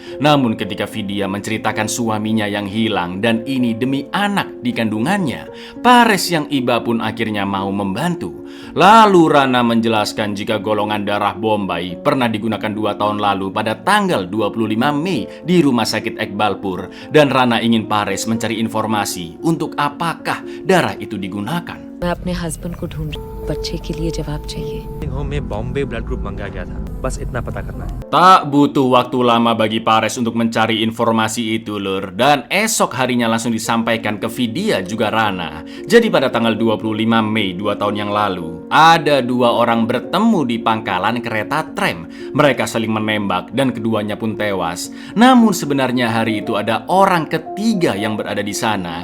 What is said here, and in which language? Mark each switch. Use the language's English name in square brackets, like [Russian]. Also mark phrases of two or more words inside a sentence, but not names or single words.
[Indonesian] Namun ketika Vidya menceritakan suaminya yang hilang dan ini demi anak di kandungannya, Pares yang iba pun akhirnya mau membantu. Lalu Rana menjelaskan jika golongan darah Bombay pernah digunakan 2 tahun lalu pada tanggal 25 Mei di rumah sakit Ekbalpur, dan Rana ingin Pares mencari informasi untuk apakah darah itu digunakan. [Hindi] मैं अपने हस्बैंड को ढूंढ बच्चे के लिए जवाब चाहिए। होम में बॉम्बे [English] blood group [Hindi] मंगाया गया था, बस इतना पता करना है। [Indonesian] Tak butuh waktu lama bagi Pares untuk mencari informasi itu, Lur. Dan esok harinya langsung disampaikan ke Vidya juga Rana. Jadi pada tanggal 25 Mei 2 tahun yang lalu, ada dua orang bertemu di pangkalan kereta tram. Mereka saling menembak dan keduanya pun tewas. Namun sebenarnya hari itu ada orang ketiga yang berada di sana.